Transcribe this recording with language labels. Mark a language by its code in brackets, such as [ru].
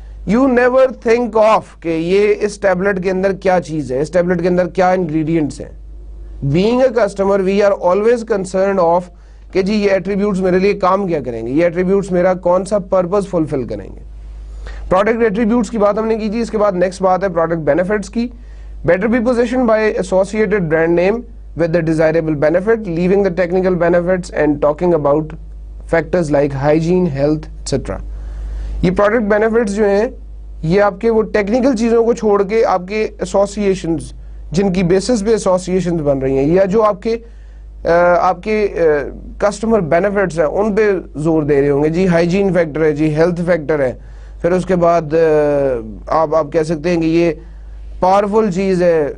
[en] you never think of [ur] کہ یہ اس tablet کے اندر کیا چیز ہے, اس ٹیبلٹ کے اندر کیا انگریڈینٹس ہیں. [en] being a customer we are always concerned of [ur] کہ جی یہ ایٹریبیوٹس میرے لیے کام کیا کریں گے, یہ ایٹریبیوٹس میرا کون سا پرپز فلفل کریں گے. پروڈکٹ ایٹریبیوٹس کی بات ہم نے کی تھی. اس کے بعد نیکسٹ بات ہے پروڈکٹ بینیفٹس کی. [en] Better be position by associated brand name with the desirable benefit, leaving the technical benefits and talking about factors like hygiene, health, etc. [ur] یہ پروڈکٹ بینیفٹس جو ہیں یہ آپ کے وہ ٹیکنیکل چیزوں کو چھوڑ کے آپ کے ایسوسیشنز, جن کی بیسس پہ ایسوسیشنز بن رہی ہیں, یا جو آپ کے کسٹمر بینیفٹس ہیں ان پہ زور دے رہے ہوں گے. جی ہائیجین فیکٹر ہے, جی ہیلتھ فیکٹر ہے, پھر اس کے بعد آپ کہہ سکتے ہیں کہ یہ پاورفل چیز ہے.